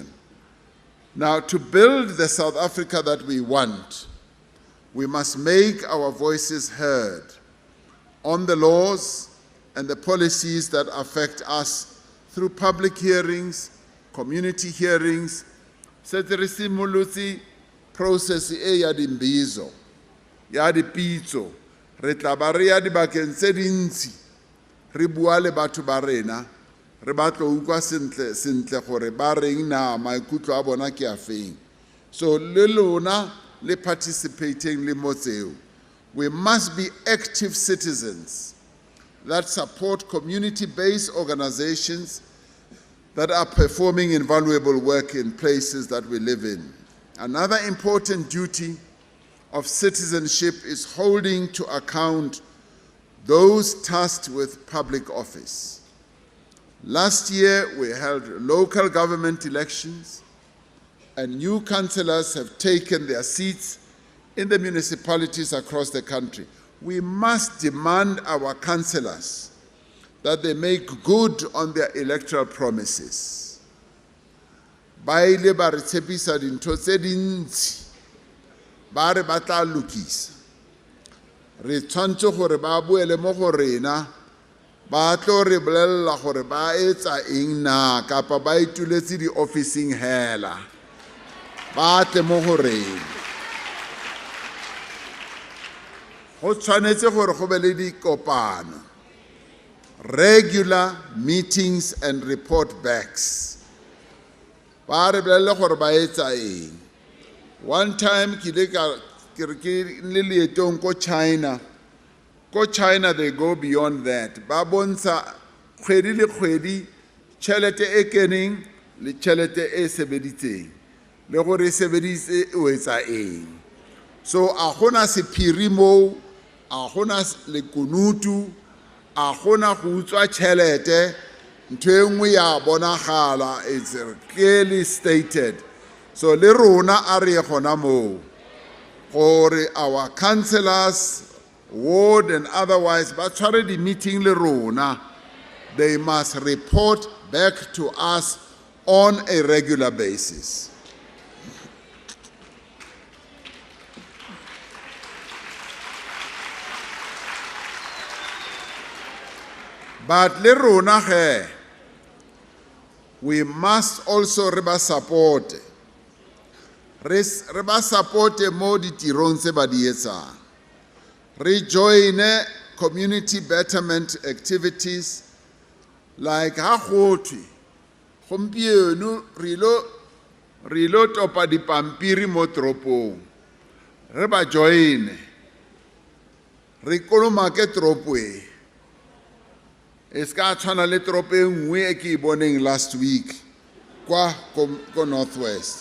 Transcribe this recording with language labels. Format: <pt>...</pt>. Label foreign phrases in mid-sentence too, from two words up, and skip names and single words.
<en>Now, to build the South Africa that we want, we must make our voices heard on the laws and the policies that affect us through public hearings, community hearings.</en> <st>Setse re simolotse process e ya dimbizo, ya dipitso, re tla ba re ya dibakeng tse dintsi, re bua le batho ba rena, re batlo utlwa sentle gore ba reng na maikutlo a bona ke a feng. So le lona le participating le mo tseo.</st> <en>We must be active citizens that support community-based organizations that are performing invaluable work in places that we live in. Another important duty of citizenship is holding to account those tasked with public office. Last year, we held local government elections, and new councillors have taken their seats in the municipalities across the country. We must demand our councillors that they make good on their electoral promises.</en> <st>Ba ile ba re tshepisa dintho tse dintsi, ba re ba tla lokisa. Re tshwantse gore ba boele mo go rena, ba tlo re bolella gore ba etsa eng na kapa ba ituletse di-officing hela. Ba tle mo go rena. Go tshwanetse gore go be le dikopano,</st> <en>regular meetings and report backs.</en> <st>Ba re bolelle gore ba etsa eng.</st> <en>One time</en> <st>ke le leetong ko China.</st> <en>Ko China they go beyond that.</en> <st>Ba bontsha kgwedi le kgwedi tšhelete e keneng le tšhelete e sebeditseng le gore e sebeditse o etsa eng. So a gona sephiri moo, a gona lekunutu, a gona go utswa tšhelete, ntho e nngwe ya bonagala,</st> <en>it's clearly stated.</en> <st>So le rona a re gona moo gore</st> <en>our councillors, ward and otherwise,</en> <st>ba tshware di meeting le rona,</st> <en>they must report back to us on a regular basis.</en> <st>But le rona ge,</st> <en>we must also</en> <st>re ba</st> <en>support.</en> <st>Re ba support mo ditirong tse ba di etsang. Re join</st> <en>community betterment activities like</en> <st>ha gotwe gompieno re lo re ilo topa dipampiri mo toropong re ba joine re kolomake toropo e ska tshwana le toropo e nngwe e ke e boneng</st> <en>last week</en> <st>kwa ko Northwest.</st>